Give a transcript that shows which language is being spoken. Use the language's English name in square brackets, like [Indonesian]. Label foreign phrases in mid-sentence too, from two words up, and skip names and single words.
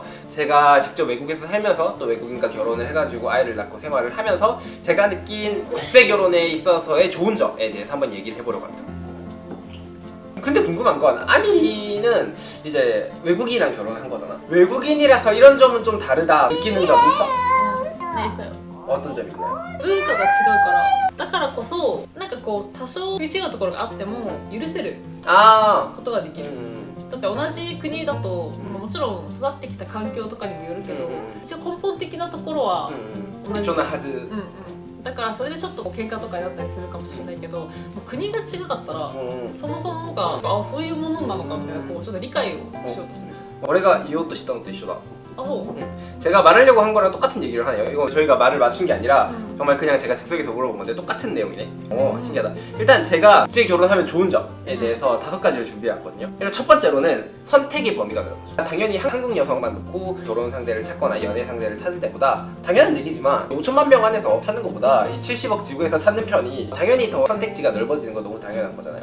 [Korean] 제가 직접 외국에서 살면서 또 외국인과 결혼을 해가지고 아이를 낳고 생활을 하면서 제가 느낀 국제 결혼에 있어서의 좋은 점에 대해서 한번 얘기를 해보려고 합니다. 근데 궁금한 건 아미리는 이제 외국인이랑 결혼한 거잖아. 외국인이라서 이런 점은 좀 다르다 느끼는 점 있어? 네, 있어요. 어떤 점이 있나요? [Japanese] 文化が違うからだからこそなんかこう多少食い違うところがあっても許せる [Korean] 아, [Japanese] ことができる。だって同じ国だともちろん育ってきた環境とかにもよるけど一応根本的なところは同じ。 [Korean] 일종의 하즈. [Japanese] だからそれでちょっと喧嘩とかになったりするかもしれないけどもう国が違かったらそもそもがそういうものなのかみたいなこうちょっと理解をしようとする。俺が言おうとしたのと一緒だ. あ、そう。 [Korean] 제가 말하려고 한 거랑 똑같은 얘기를 하네요. 이거 저희가 말을 맞춘 게 아니라 정말 그냥 제가 즉석에서 물어본 건데 똑같은 내용이네. 신기하다. 일단 제가 국제 결혼하면 좋은 점에 대해서 5가지를 준비해왔거든요. 일단 첫 번째로는 선택의 범위가 넓어져. 당연히 한국 여성만 놓고 결혼 상대를 찾거나 연애 상대를 찾을 때보다 당연한 얘기지만 5천만 명 안에서 찾는 것보다 이 70억 지구에서 찾는 편이 당연히 더 선택지가 넓어지는 건 너무 당연한 거잖아요.